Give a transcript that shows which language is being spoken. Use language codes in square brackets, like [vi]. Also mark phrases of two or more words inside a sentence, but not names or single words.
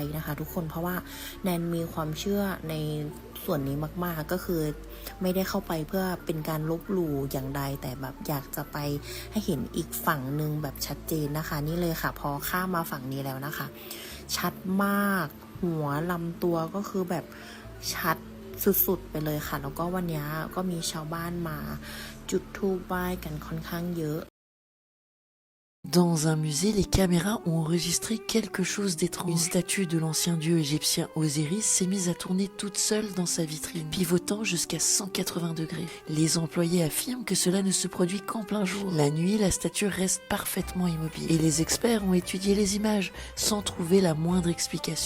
[th] นะคะทุกคนเพราะว่าแนนมีความเชื่อในส่วนนี้มากๆก็คือไม่ได้เข้าไปเพื่อเป็นการลบหลู่อย่างใดแต่แบบอยากจะไปให้เห็นอีกฝั่งนึงแบบชัดเจนนะคะนี่เลยค่ะพอข้ามมาฝั่งนี้แล้วนะคะชัดมากหัวลำตัวก็คือแบบชัดสุดๆไปเลยค่ะแล้วก็วันนี้ก็มีชาวบ้านมาจุดธูปไหว้กันค่อนข้างเยอะ [fr] Dans un musée, les caméras ont enregistré quelque chose d'étrange. Une statue de l'ancien dieu égyptien Osiris s'est mise à tourner toute seule dans sa vitrine, pivotant jusqu'à 180 degrés. Les employés affirment que cela ne se produit qu'en plein jour. La nuit, la statue reste parfaitement immobile. Et les experts ont étudié les images sans trouver la moindre explication.